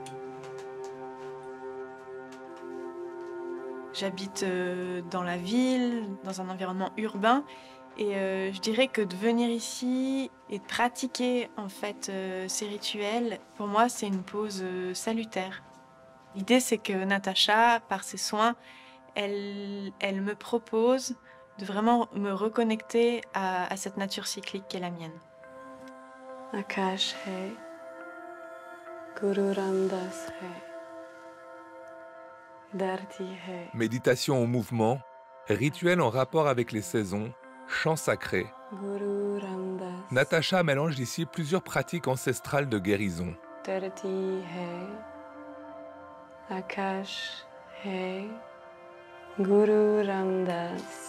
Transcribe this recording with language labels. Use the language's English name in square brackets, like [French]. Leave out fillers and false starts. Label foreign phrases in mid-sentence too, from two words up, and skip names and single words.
[French] J'habite dans la ville, dans un environnement urbain, et je dirais que de venir ici et de pratiquer en fait ces rituels, pour moi c'est une pause salutaire. L'idée c'est que Natacha, par ses soins, elle me propose de vraiment me reconnecter à cette nature cyclique qui est la mienne. [Punjabi] Akash hai, Guru Ramdas hai, Dharti hai. [French] Méditation en mouvement, rituel en rapport avec les saisons, chants sacrés. Guru Ramdas. Natacha mélange ici plusieurs pratiques ancestrales de guérison. [Punjabi] Dharti hai, Akash hai, Guru Ramdas.